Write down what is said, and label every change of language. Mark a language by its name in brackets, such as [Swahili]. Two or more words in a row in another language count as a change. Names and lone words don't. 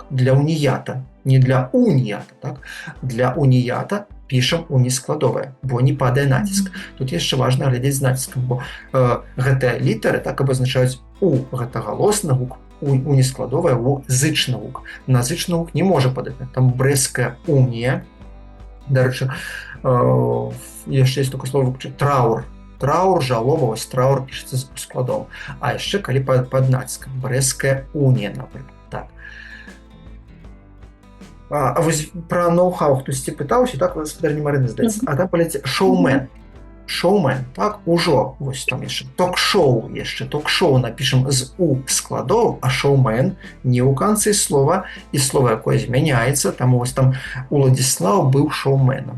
[Belarusian] Для уніята, не для уніята, так? Для уніята пішам у нескладовае, бо не падае націск. Тут яшчэ важна глядзець з націскам, бо гэтыя літары так абазначаюць у, гэта галосны гук, у нескладовая, у зычны гук. На зычны гук не можа падаць. Там Брэсцкая унія. Дарэчы, яшчэ [Russian] есть такое слово [Belarusian] траур. Траур, жалоба, вось траур пішацца з складом. А яшчэ калі пад націскам. Брэсцкая унія, напрыклад. Так. А вось пра ноу-хау хтосьці пытаўся, так, спадарня Марына, здаецца. А там паляце шоумен. Шоумен, так, ужо, вось там яшчэ ток-шоу, ток-шоу напішам з У складоў, а шоумен не ў канцы слова, і слова, якое змяняецца, таму вось там Уладзіслаў быў шоуменам.